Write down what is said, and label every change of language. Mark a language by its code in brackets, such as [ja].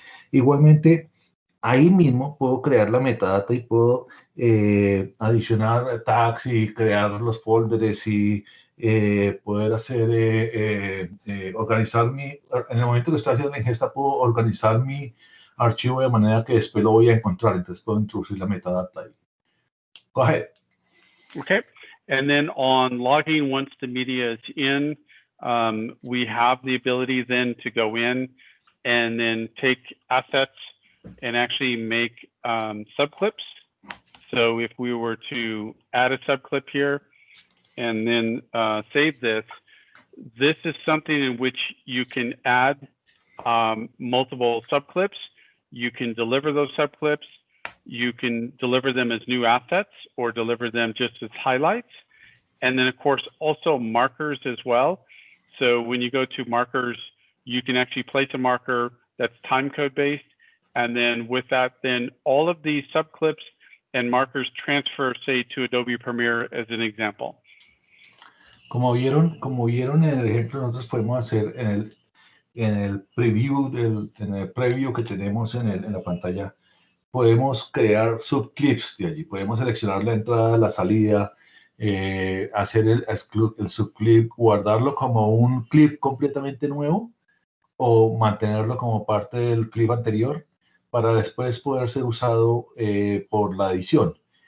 [es] Igualmente, ahí mismo puedo crear la metadata y puedo adicionar tags y crear los folders y poder hacer, organizar en el momento que estoy haciendo la ingesta, puedo organizar mi archivo de manera que después lo voy a encontrar. Entonces puedo introducir la metadata ahí. [en] Go ahead. Okay. And then on logging, once the media is in, we have the ability then to go in and then take assets and actually make subclips. So if we were to add a subclip here and then save this, this is something in which you can add multiple subclips. You can deliver those subclips. You can deliver them as new assets or deliver them just as highlights. And then of course, also markers as well. So when you go to markers, you can actually place a marker that's timecode based. And then with that, then all of these subclips and markers transfer, say, to Adobe Premiere as an example. [es] Como vieron en el ejemplo, nosotros podemos hacer en el preview que tenemos en la pantalla, podemos crear subclips de allí. Podemos seleccionar la entrada, la salida, hacer el subclip, guardarlo como un clip completamente nuevo o mantenerlo como parte del clip anterior para después poder ser usado por la edición.